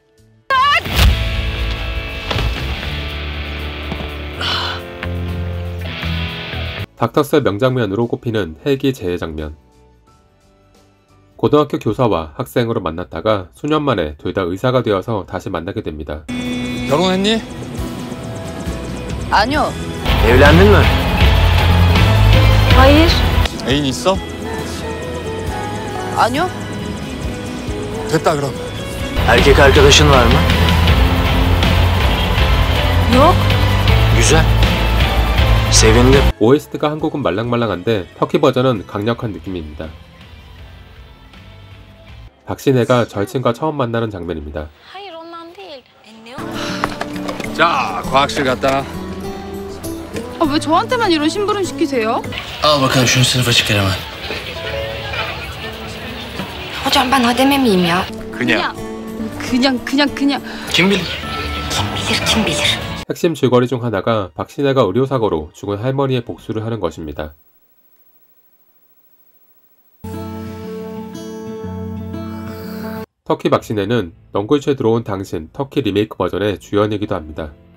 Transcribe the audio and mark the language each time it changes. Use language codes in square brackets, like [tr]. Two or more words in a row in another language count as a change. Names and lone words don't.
[ko] 닥터스의 명장면으로 꼽히는 헬기 재해 장면. 고등학교 교사와 학생으로 만났다가 수년 만에 둘 다 의사가 되어서 다시 만나게 됩니다. 결혼했니? 아니요. [tr] Evlendin mi? Hayır. [ko] 애인 있어? 아니요. 됐다 그럼. [tr] Erkek arkadaşın var mı? Yok. Güzel. Sevindim. [ko] OST가 한국은 말랑말랑한데 터키 버전은 강력한 느낌입니다. 박신혜가 절친과 처음 만나는 장면입니다. [tr] Hayır ondan değil. [ko] 자, 과학실 갔다. 왜 저한테만 이런 심부름 시키세요? [tr] Al bakalım şunu sınıfa çıkar hemen. Hocam ben hademe miyim ya? [ko] 그냥. 그냥. [tr] Kim bilir? Kim bilir. [ko] 핵심 줄거리 중 하나가 박신혜가 의료사고로 죽은 할머니의 복수를 하는 것입니다. 터키 박신혜는 넝굴채 들어온 당신 터키 리메이크 버전의 주연이기도 합니다.